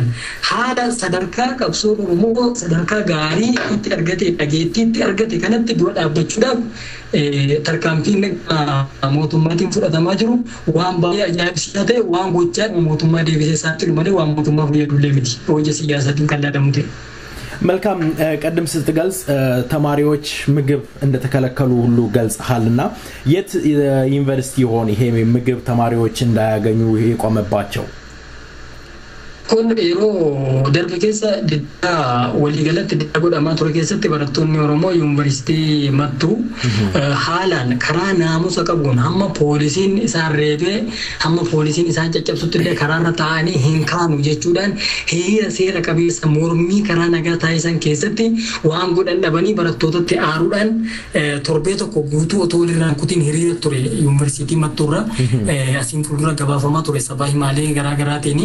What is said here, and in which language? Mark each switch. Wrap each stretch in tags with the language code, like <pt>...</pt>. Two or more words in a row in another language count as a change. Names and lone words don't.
<om>Haala sadarkaa qabsoo Oromoo sadarkaa gaarii itti argate dhageettiitti argate kanatti dura dhaabbachuudhaaf tarkaanfiin mootummaatiin fudhatamaa jiru waan baay'ee ajaa'ibsiisaa ta'e waan gochaa mootummaa deebisee isaatti malee waan mootummaa fayyadullee miti. Hojii siyaasaatiin kan laadamu ta'e.</om> <am>መልካም ቀደም ስትገልጽ ተማሪዎች ምግብ እንደተከለከሉ ሁሉ ገልጸሃልና የት ዩኒቨርሲቲ ሆነ ይሄ ምግብ ተማሪዎች እንዳያገኙ የቆመባቸው?</am> <om>Kun yeroo darbe keessa waliigalatti godhamaa ture keessatti barattoonni Oromoo yuunivarsiitii mattuu haalaan karaa naamusa qabuun hamma poolisiin isaan reebee hamma poolisiin isaan caccabsutti illee karaarra taa'anii hin kaanu jechuudhaan hiriira seera qabeessa mormii karaa nagaa taasisan keessatti waan godhan dhabanii barattootatti aaruudhaan torbee tokko guutuu otoo walirraan kutiin hiriira ture yuunivarsiitii mattuurra asiin fuuldura gabaafamaa ture sabaa himaalee garaagaraatiin.</om>